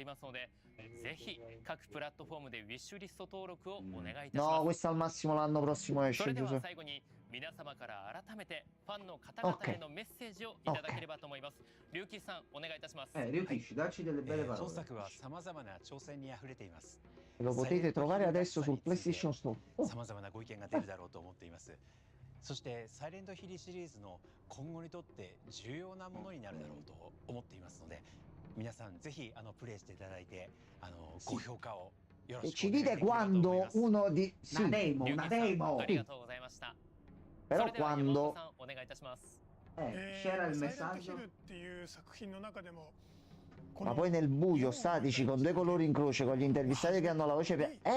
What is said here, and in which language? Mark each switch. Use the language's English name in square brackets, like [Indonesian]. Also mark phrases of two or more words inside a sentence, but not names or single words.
[Italian] No, questo al massimo l'anno prossimo esce, Giuseppe. Ok. Ryukishi, dacci delle belle parole. Lo potete trovare adesso sul PlayStation Store. [Japanese] そしてサイレントヒルシリーズの今後にとって重要なものになるだろうと思っていますので、皆さんぜひプレイしていただいてご評価をよろしくお願いします。 [Italian] Ci dite quando uno di sì, una demo. Però quando c'era il messaggio. Ma poi nel buio, statici, con 2 colori in croce, con gli intervistati che hanno la voce